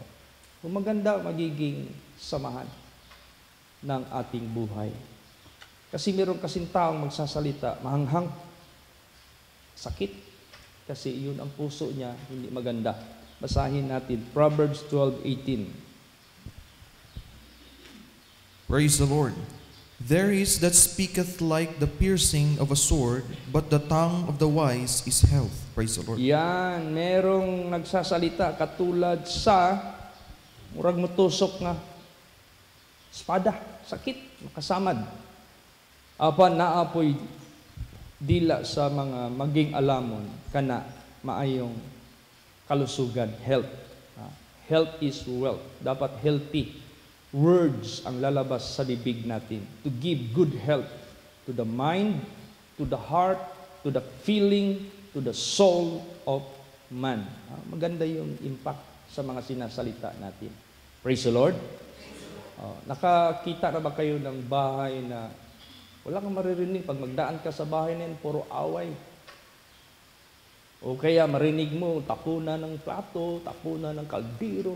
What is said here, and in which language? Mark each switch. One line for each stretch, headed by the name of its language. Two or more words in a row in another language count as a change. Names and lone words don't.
Filipino: Kung maganda, magiging samahan ng ating buhay. Kasi meron kasing taong magsasalita, mahanghang, sakit. kasi yun ang puso niya, hindi maganda. Basahin natin, Proverbs 12:18.
English: Praise the Lord. There is that speaketh like the piercing of a sword, but the tongue of the wise is health. Praise the Lord.
Filipino: Yan, merong nagsasalita katulad
Cebuano: sa murag mutusok nga espada, sakit, makasamad. Apan naapoy dila sa mga maging alamon kana maayong kalusugan,
English: health. Health is wealth. Dapat healthy words
Filipino: ang lalabas sa bibig natin
English: to give good health to the mind, to the heart, to the feeling, to the soul of man.
Filipino: Maganda yung impact sa mga sinasalita natin. Praise the Lord. Nakakita na ba kayo ng bahay na wala kang maririnig? Pag magdaan ka sa bahay na yun, puro away. O kaya marinig mo, tapunan ng plato, tapunan ng kaldero.